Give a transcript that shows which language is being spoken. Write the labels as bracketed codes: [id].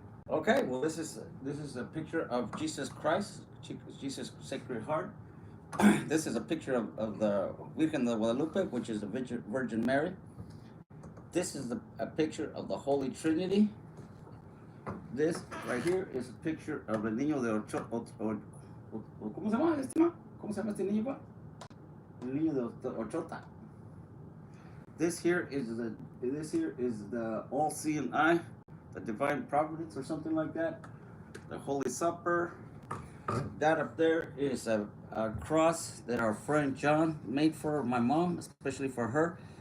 [en] Okay, well, this is a picture of Jesus Christ, Jesus Sacred Heart. This is a picture of the Virgen de Guadalupe, which is the Virgin Mary. This is a picture of the Holy Trinity. This right here is a picture of [es] el niño de ¿cómo se llama este ma? ¿Cómo se llama este niño pa? El niño de Ochota. [en] This here is the all-seeing eye, the divine providence or something like that. The Holy Supper. That up there is a cross that our friend John made for my mom, especially for her.